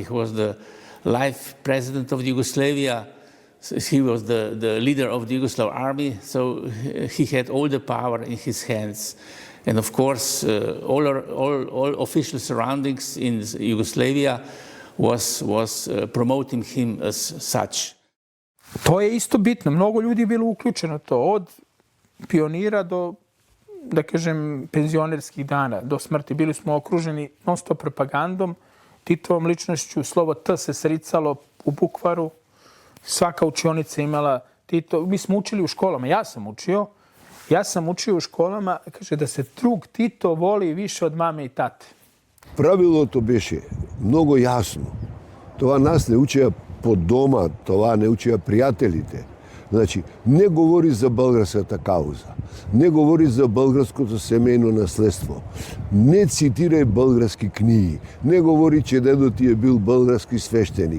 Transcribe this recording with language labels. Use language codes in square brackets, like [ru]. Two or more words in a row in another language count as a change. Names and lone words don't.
[en] He was the life president of Yugoslavia. He was the leader of the Yugoslav army. So he had all the power in his hands, and of course all official surroundings in Yugoslavia was promoting him as such. [sr] To je isto bitno. Mnogo ljudi je bilo uključeno to od pionira do, da kažem, penzionerskih dana, do smrti. Bili smo okruženi non-stop propagandom, Titovom ličnošću, slovo T se sricalo u bukvaru, svaka učionica imala Tito. Mi smo učili u školama, ja sam učio u školama, kaže da se drug Tito voli više od mame i tate. [mk] Правилото беше много ясно. Това нас не учеа под дома, това не учеа пријателите. [bg] Значи, не говори за българската кауза, не говори за българското семейно наследство, не цитирај български книги, не говори, че дедо ти е бил български свещеник.